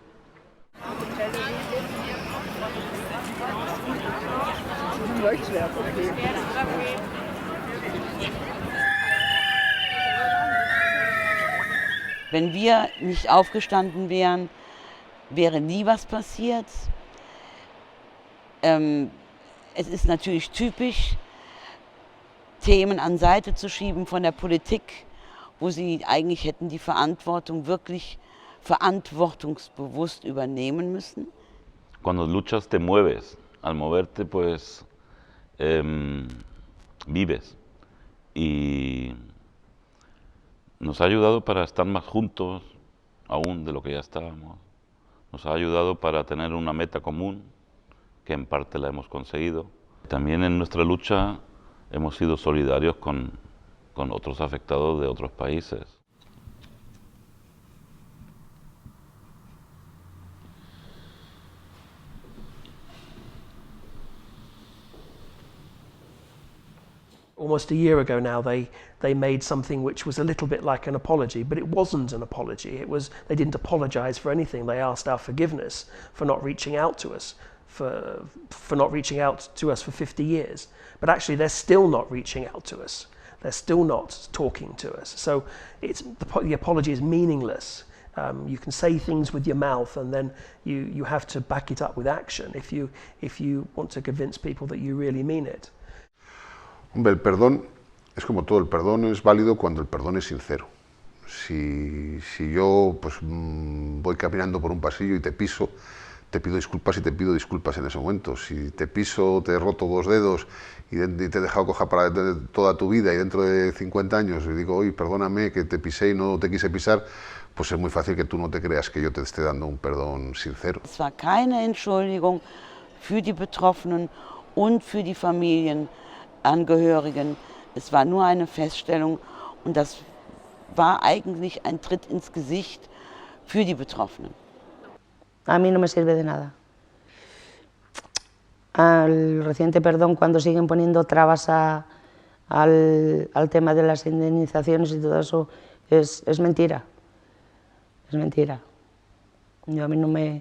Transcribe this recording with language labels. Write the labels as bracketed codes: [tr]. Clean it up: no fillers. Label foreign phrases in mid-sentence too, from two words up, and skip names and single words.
[de] Wenn wir nicht aufgestanden wären, wäre nie was passiert. Es ist natürlich typisch, Themen an Seite zu schieben von der Politik, wo sie eigentlich hätten die Verantwortung wirklich verantwortungsbewusst übernehmen müssen. [es] Cuando luchas te mueves, al moverte pues vives y nos ha ayudado para estar más juntos aún de lo que ya estábamos. Nos ha ayudado para tener una meta común, que en parte la hemos conseguido. También en nuestra lucha hemos sido solidarios con otros afectados de otros países. [en] Almost a year ago now, they made something which was a little bit like an apology, but it wasn't an apology. They didn't apologize for anything. They asked our forgiveness for not reaching out to us, for not reaching out to us for 50 years. But actually, they're still not reaching out to us. They're still not talking to us. So the apology is meaningless. You can say things with your mouth, and then you have to back it up with action if you want to convince people that you really mean it. [es] Hombre, el perdón es como todo, el perdón es válido cuando el perdón es sincero. Si yo pues, voy caminando por un pasillo y te piso, te pido disculpas y te pido disculpas en ese momento. Si te piso, te he roto 2 dedos y te he dejado coja para toda tu vida y dentro de 50 años y digo, oye, perdóname que te pisé y no te quise pisar, pues es muy fácil que tú no te creas que yo te esté dando un perdón sincero. [de] Es war keine Entschuldigung für die Betroffenen und für die Familienangehörigen. Es war nur eine Feststellung und das war eigentlich ein Tritt ins Gesicht für die Betroffenen. [es] A mí no me sirve de nada. Al reciente perdón, cuando siguen poniendo trabas al tema de las indemnizaciones y todo eso, es mentira. Es mentira. Yo a mí no me...